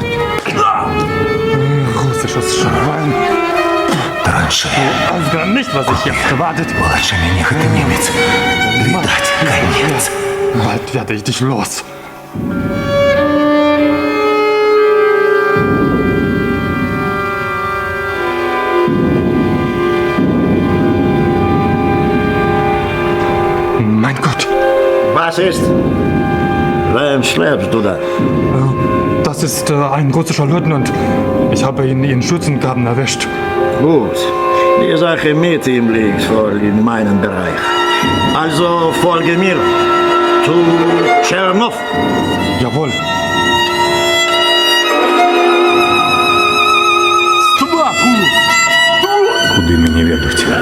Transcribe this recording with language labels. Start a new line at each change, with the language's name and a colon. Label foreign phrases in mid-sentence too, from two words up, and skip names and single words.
German: Russisches Schwein.
Russian: Траншея.
German: Also nicht, was ich jetzt erwartet.
Russian: Младший меня это немец. Видать, конец.
German: Bald werde ich dich los. Mein Gott, Was ist? Wem schleppst du da? das ist ein russischer Leutnant. Ich habe ihn in Schützengraben erwischt. Gut. Die Sache mit ihm liegt voll in meinem Bereich. Also folge mir zu Tschernow. Jawohl.
Ukrainian: Куди мені ведуть?